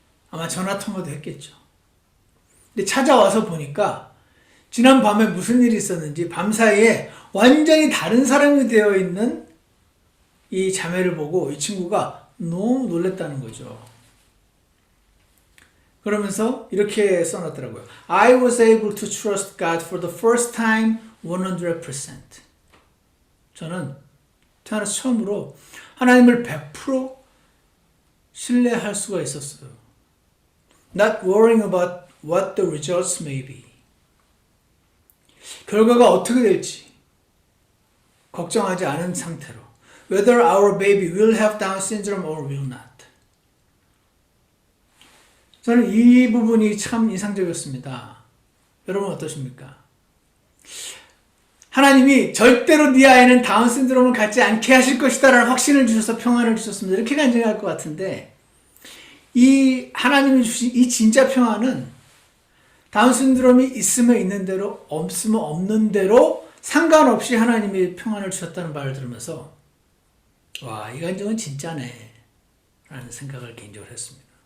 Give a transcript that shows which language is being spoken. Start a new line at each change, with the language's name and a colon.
Korean: 아마 전화통화도 했겠죠. 근데 찾아와서 보니까 지난 밤에 무슨 일이 있었는지 밤사이에 완전히 다른 사람이 되어 있는 이 자매를 보고 이 친구가 너무 놀랐다는 거죠. 그러면서 이렇게 써놨더라고요.
English: I was able to trust God for the first time 100%.
Korean: 저는 태어나서 처음으로 하나님을 100% 신뢰할 수가 있었어요.
English: Not worrying about what the results may be.
Korean: 결과가 어떻게 될지 걱정하지 않은 상태로
English: Whether our baby will have Down syndrome or will not.
Korean: 저는 이 부분이 참 인상적이었습니다. 여러분 어떠십니까? 하나님이 절대로 네 아이는 다운 신드롬을 갖지 않게 하실 것이다 라는 확신을 주셔서 평안을 주셨습니다. 이렇게 간증할 것 같은데 이 하나님이 주신 이 진짜 평안은 다운 신드롬이 있으면 있는 대로 없으면 없는 대로 상관없이 하나님이 평안을 주셨다는 말을 들으면서 와, 이 간증은 진짜네 라는 생각을 개인적으로 했습니다.